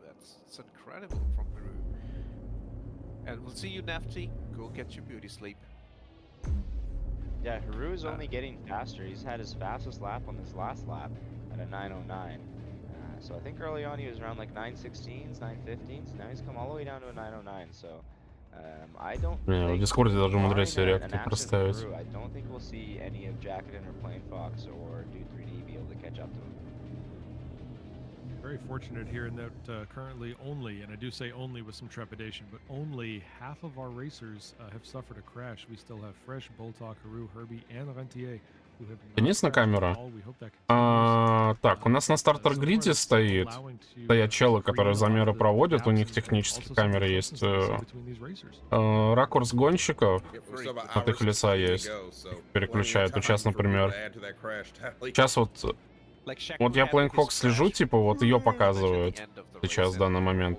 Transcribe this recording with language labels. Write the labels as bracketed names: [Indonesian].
[English] That's incredible from Huru. And we'll see you, Nafty. Go get your beauty sleep. Yeah, Haru is only getting faster. He's had his fastest lap on this last lap at a 9:09. So I think early on he was around like 9:16s, 9:15s. Now he's come all the way down to a 9:09. So I don't. [Russian] В Дискорде даже умудряюсь реакты проставить. [English] I don't think we'll see any of Jacketin or Plane Fox or Do 3D be able to catch up to him. very fortunate here in that currently only, and I do say only with some trepidation, but only half of our racers have suffered a crash. We still have Fresh, Boltok, Haru, Herbie, and Rentier. [Russian] Конечно, камера. Так, у нас на стартер-гриде стоят челы, которые замеры проводят, у них технические камеры есть. Ракурс гонщиков от их лица есть, переключают. Вот сейчас, например, сейчас вот я Playing Fox слежу, типа вот ее показывают сейчас в данный момент.